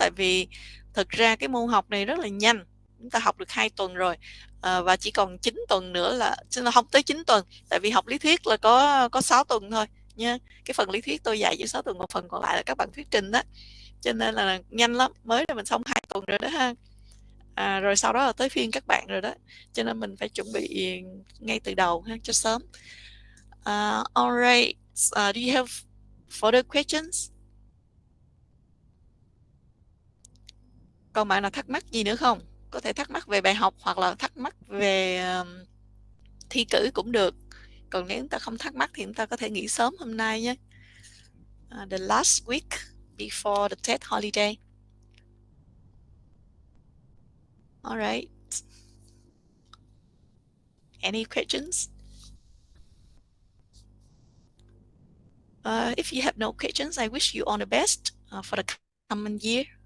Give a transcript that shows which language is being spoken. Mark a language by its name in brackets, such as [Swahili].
[Vietnamese] Tại vì thực ra cái môn học này rất là nhanh, chúng ta học được 2 tuần rồi, và chỉ còn 9 tuần nữa là không tới 9 tuần, tại vì học lý thuyết là có 6 tuần thôi nha. Cái phần lý thuyết tôi dạy chỉ 6 tuần, một phần còn lại là các bạn thuyết trình đó, cho nên là nhanh lắm, mới là mình xong 2 tuần rồi đó ha. Rồi sau đó là tới phiên các bạn rồi đó, cho nên mình phải chuẩn bị ngay từ đầu ha, cho sớm. [English] Alright, do you have further questions? [Vietnamese] Còn bạn nào thắc mắc gì nữa không? Có thể thắc mắc về bài học hoặc là thắc mắc về thi cử cũng được. Còn nếu chúng ta không thắc mắc thì chúng ta có thể nghỉ sớm hôm nay nhé. [English] The last week before the TED holiday. Alright. Any questions? If you have no questions, I wish you all the best for the coming year.